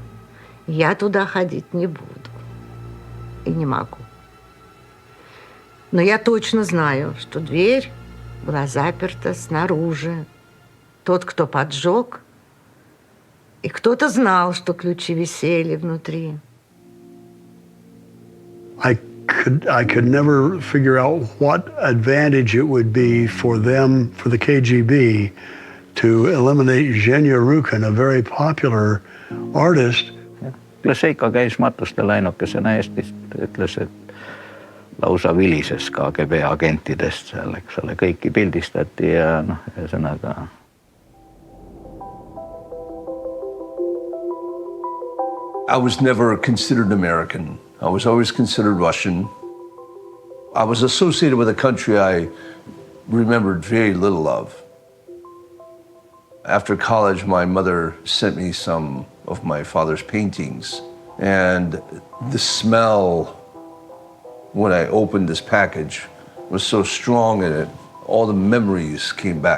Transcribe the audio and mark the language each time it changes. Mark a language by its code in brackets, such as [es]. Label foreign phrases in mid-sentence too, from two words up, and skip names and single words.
[ru] Я туда ходить не буду и не могу. Но я точно знаю, что дверь была заперта снаружи. Тот, кто поджег, и кто-то знал, что ключи висели внутри. [en] I could never figure out what advantage it would be for them, for the KGB, to eliminate Zhenya Rukin, a very popular artist. [et] Kyllä Seika käis matustel ainukesena Eestist, ütles, et lausa vilises KGB agentidest seal, eks ole, kõiki pildistati ja ühesõnaga. [en] I was never considered American. I was always considered Russian. I was associated with a country I remembered very little of. After college, my mother sent me some of my father's paintings, and the smell when I opened this package was so strong in it, all the memories came back.